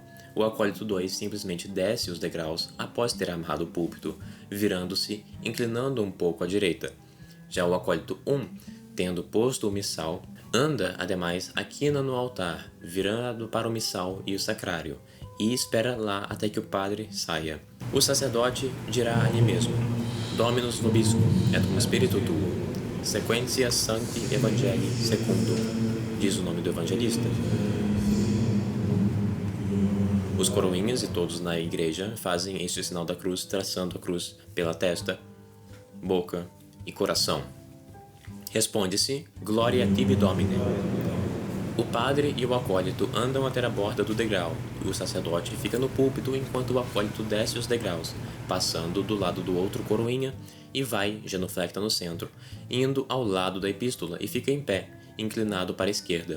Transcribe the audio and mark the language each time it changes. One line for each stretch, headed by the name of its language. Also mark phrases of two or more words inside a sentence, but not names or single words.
Portuguese: O acólito 2 simplesmente desce os degraus após ter amarrado o púlpito, virando-se, inclinando um pouco à direita. Já o acólito tendo posto o missal, anda, ademais, a quina no altar, virando para o missal e o sacrário, e espera lá até que o padre saia. O sacerdote dirá ali mesmo:
Latin: Dominus vobiscum, et cum spiritu tuo, sequentia sancti evangelii secundo,
Portuguese: diz o nome do evangelista. Os coroinhas e todos na igreja fazem este sinal da cruz, traçando a cruz pela testa, boca e coração. Responde-se:
Latin: Gloria tibi Domine.
Portuguese: O padre e o acólito andam até a borda do degrau, e o sacerdote fica no púlpito enquanto o acólito desce os degraus, passando do lado do outro coroinha, e vai, genuflecta no centro, indo ao lado da epístola e fica em pé, inclinado para a esquerda.